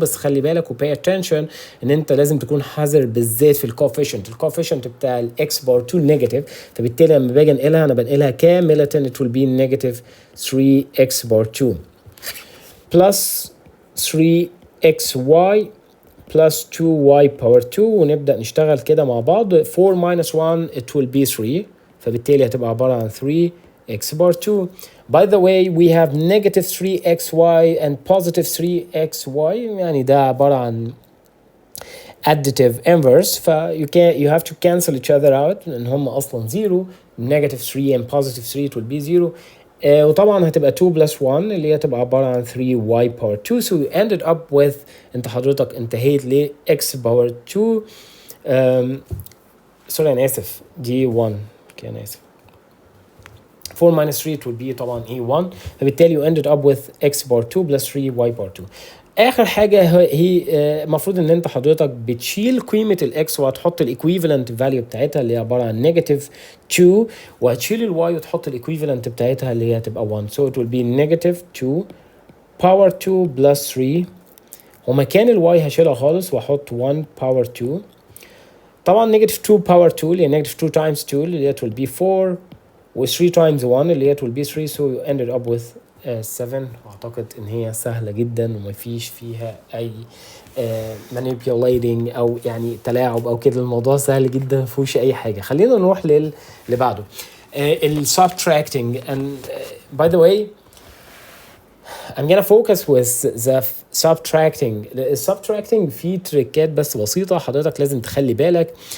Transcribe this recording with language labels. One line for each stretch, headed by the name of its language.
Arabic: بس خلي بالك وباي اتنشن ان انت لازم تكون حذر بالذات في الكوفيشنت بتاع الاكس بار 2 نيجاتيف، فبالتالي لما باجي انقلها انا بنقلها كامله
English: it will be negative 3x bar 2 plus 3xy plus 2y power 2
Arabic: ونبدأ نشتغل كده مع بعض.
English: 4 minus 1 it will be 3
Arabic: فبالتالي هتبقى عبارة عن
English: 3x power 2. By the way we have negative 3xy and positive 3xy
Arabic: يعني ده عبارة عن
English: additive inverse ف you have to cancel each other out
Arabic: لأن هم أصلا 0.
English: negative 3 and positive 3 it will be 0.
Arabic: وطبعا هتبقى 2 plus 1 اللي هي تبقى عبارة عن 3y power 2.
English: so you ended up with
Arabic: انت حضرتك انتهيت ل
English: x power 2
Arabic: سوري انا اسف دي 1 اوكي انا اسف
English: 4 minus 3 it will be طبعا e1 فبالتالي you ended up with x power 2 plus 3y power 2.
Arabic: اخر حاجه هي المفروض ان انت حضرتك بتشيل قيمه الاكس وهتحط الايكويفالنت فاليو بتاعتها اللي هي عباره عن نيجاتيف 2 وهتشيل الواي وتحط الايكويفالنت بتاعتها اللي هي هتبقى 1.
English: so it will be negative 2 power 2 plus 3
Arabic: ومكان الواي هشيلها خالص واحط 1 باور 2. طبعا نيجاتيف 2 باور 2 اللي هي نيجاتيف 2 تايمز 2 اللي هي will be 4 و 3 تايمز 1 اللي هي will be 3
English: so you ended up with 7.
Arabic: اعتقد ان هي سهله جدا ومفيش فيها اي manipulating او يعني تلاعب او كده. الموضوع سهل جدا مفيهوش اي حاجه. خلينا نروح اللي بعده ال subtracting.
English: and by the way I'm gonna focus with the subtracting.
Arabic: subtracting فيه تريكات بس بسيطة حضرتك لازم تخلي بالك.